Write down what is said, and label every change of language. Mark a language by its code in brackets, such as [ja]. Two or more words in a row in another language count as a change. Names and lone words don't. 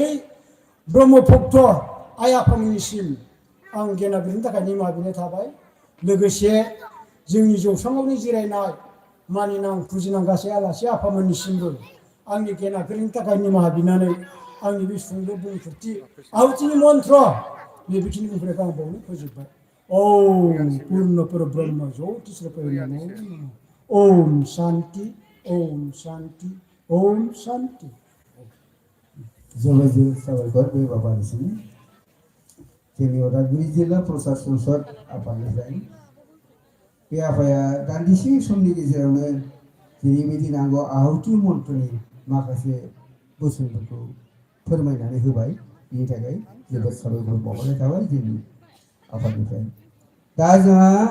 [brx] ब्रह्म भक्त आइ आफामोननिसिम आं गेना गोरोन्थिनि थाखाय निमाहा बिनाय थाबाय लोगोसे जोंनि जौस्राङावनो जिरायनाय मानिनां फुजिनां गासै आलासि आफामोननिसिमबो आंनि गेना गोरोन्थिनि थाखाय निमाहा बिनानै आंनि बे सुंद' बुंफोरथि आहुतिनि मन्त्र बेखिनि बुंफोरखौ आं बावनो फोजोबबाय [sa] ओम पुर्णपर ब्रह्म ज्योतिष रूपाय नमो नमः ओम शान्ति ओम शान्ति ओम शान्ति [brx] जोबोद साबायखर बे बाबानिसिम जोंनि उदालगुरि जिल्ला प्रसाद संसद आफादनिफ्राय बे आफाया दान्दिसे समनि गेजेरावनो जेरैबायदि नांगौ आहुति मन्त्रनि माखासे बोसोनफोरखौ फोरमायनानै होबाय बिनि थाखाय जोबोद साबायखर बावहरनाय थाबाय जोंनि आफादनिफ्राय दा जोंहा